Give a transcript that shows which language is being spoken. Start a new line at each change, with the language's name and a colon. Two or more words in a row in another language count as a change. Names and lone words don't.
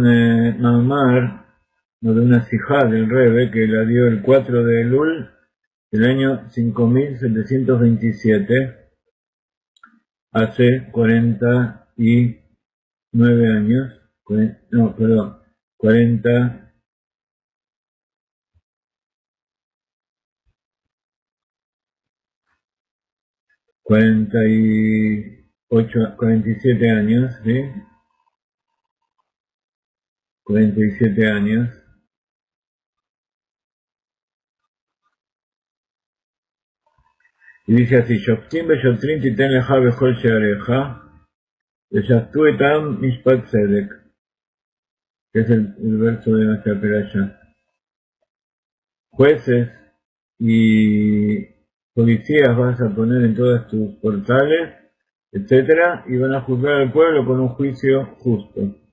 Spanish: mamar, o de una sijá del Rebbe que la dio el 4 de Elul del año 5727, hace 49 años, 47 años, ¿sí? 47 años. Y dice así:
Hebrew: שופטים ושוטרים תתן לך בכל שעריך, ושפטו אתם משפט צדק,
Spanish: que es el verso de nuestra perashá. Jueces y policías vas a poner en todos tus portales, etcétera, y van a juzgar al pueblo con un juicio justo.